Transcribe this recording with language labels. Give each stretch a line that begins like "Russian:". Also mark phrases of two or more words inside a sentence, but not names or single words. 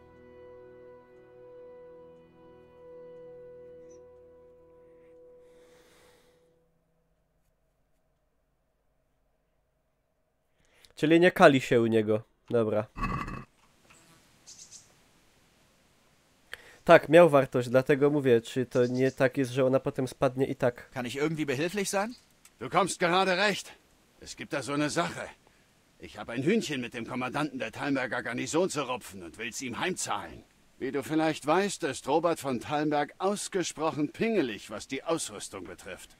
Polish: Czyli nie kali się u niego. Dobra. Tak, miał wartość, dlatego mówię, czy to nie tak jest, że ona potem spadnie i tak.
German: Kann ich irgendwie behilflich sein? Du kommst gerade recht. Es gibt da so eine Sache. Ich habe ein Hühnchen mit dem Kommandanten der Talmberger Garnison zu rupfen und will's ihm heimzahlen. Wie du vielleicht weißt, ist Robert von Talmberg ausgesprochen pingelig, was die Ausrüstung betrifft.